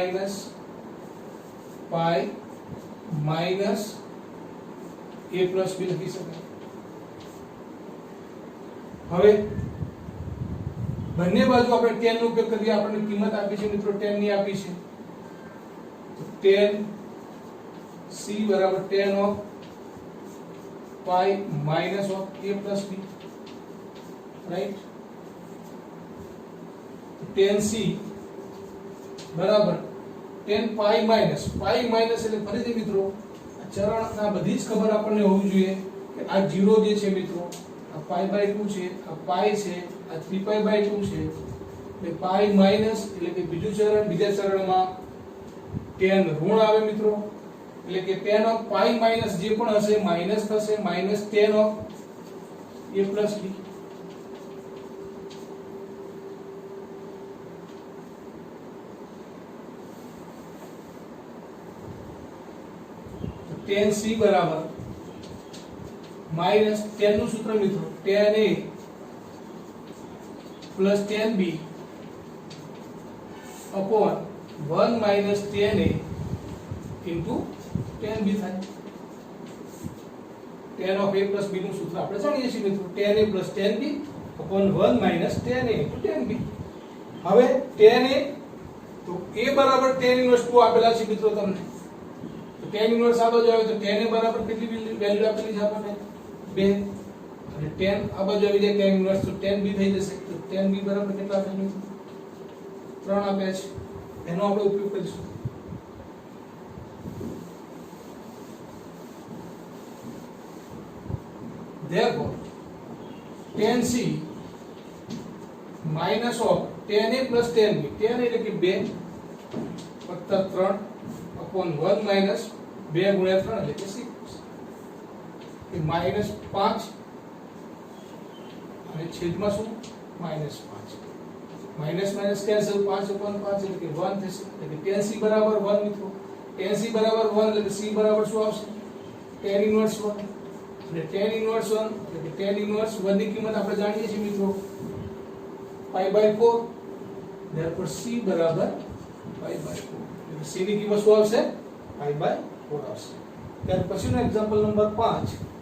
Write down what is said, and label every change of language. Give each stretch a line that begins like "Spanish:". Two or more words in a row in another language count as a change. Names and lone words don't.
Gujarati: માઈનસ a + b લખી શકાય હવે બંને બાજુ આપણે tan નો ઉપયોગ કરીએ આપણને કિંમત આપી છે મિત્રો tan ની આપી છે તો
English: tan c
Gujarati: બરાબર
English: tan of pi minus of a plus b right tan c બરાબર tan pi minus
Gujarati: એટલે ફરીથી મિત્રો આ ચરણ આ બધી જ ખબર આપણને હોવી જોઈએ કે આ 0 જે છે મિત્રો આ pi/2 છે આ pi છે આ 3pi/2 છે એટલે
English: pi minus
Gujarati: એટલે કે બીજું ચરણ બીજા ચરણમાં tan ઋણ આવે મિત્રો એટલે કે
English: tan of pi minus
Gujarati: જે પણ હશે માઈનસ થશે
English: minus tan of a plus b tan c
Gujarati: બરાબર
English: minus tan
Gujarati: નું સૂત્ર મિત્રો
English: tan a plus tan b
Gujarati: upon 1 minus tan a into tan b થાય
English: tan of a plus b
Gujarati: નું સૂત્ર આપણે જાણીએ છીએ મિત્રો
English: tan a plus tan b
Gujarati: upon 1 minus tan a into tan b હવે tan a તો a બરાબર
English: tan inverse 2
Gujarati: આપેલા છે મિત્રો તમને તો
English: tan inverse
Gujarati: આ બાજુ આવે તો
English: tan a
Gujarati: બરાબર કેટલી વેલ્યુ આપેલી છે આપણને 2 અને tan આ બાજુ આવી જાય
English: tan inverse
Gujarati: તો
English: tan b
Gujarati: થઈ જશે તો
English: tan b
Gujarati: બરાબર કેટલા આપેલું 3 આપ્યા છે એનો આપણે ઉપયોગ કરીશું
English: therefore tan c minus of tan a plus tan b tan
Gujarati: એટલે કે
English: 2 વત્તા 3 upon 1 minus 2 ગુણ્યા 3
Gujarati: એટલે કે 6 એ
English: -5
Gujarati: અને છેદમાં શું -5 માઈનસ માઈનસ કેન્સલ
English: 5 upon 5
Gujarati: એટલે કે 1 થશે એટલે
English: tan c
Gujarati: બરાબર 1 મિત્રો
English: tan c
Gujarati: બરાબર 1 એટલે કે c બરાબર શું આવશે
English: tan inverse 1
Gujarati: એટલે
English: tan inverse 1
Gujarati: એટલે કે
English: tan inverse 1
Gujarati: ની કિંમત આપણે જાણીએ છીએ મિત્રો
English: pi/4 therefore c
Gujarati: બરાબર pi/4 એટલે c ની કિંમત શું આવશે pi/4 આવશે ત્યાર પછીનો
English: example number 5